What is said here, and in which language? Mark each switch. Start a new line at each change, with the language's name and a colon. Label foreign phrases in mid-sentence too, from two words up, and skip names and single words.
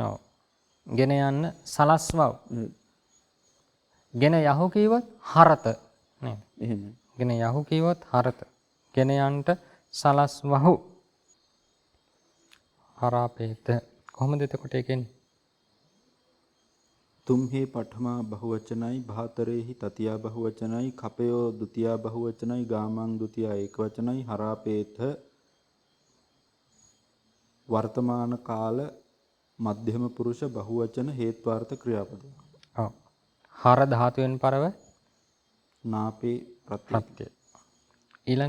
Sinhala: ඔව්. ගෙන යන්න සලස්වව්. ගෙන යහු කිව්වොත් හරත නේද? එහෙම. ගෙන යහු කිව්වොත් හරත. ගෙන යන්නට සලස්වහු. හරාපේත. කොහොමද එතකොට ඒකෙන්නේ? තුම්හි පඨමා බහුවචනයි භාතරේහි තතියා බහුවචනයි කපයෝ ဒ ුතියා බහුවචනයි ගාමං ဒ ුතියා ඒකවචනයි හරාපේත වර්තමාන කාල මධ්‍යම පුරුෂ බහුවචන හේත්වාර්ථ ක්‍රියාපද. ඔව්. හර ධාතුවෙන් පරව නාපේ ප්‍රත්‍ය. ඊළඟ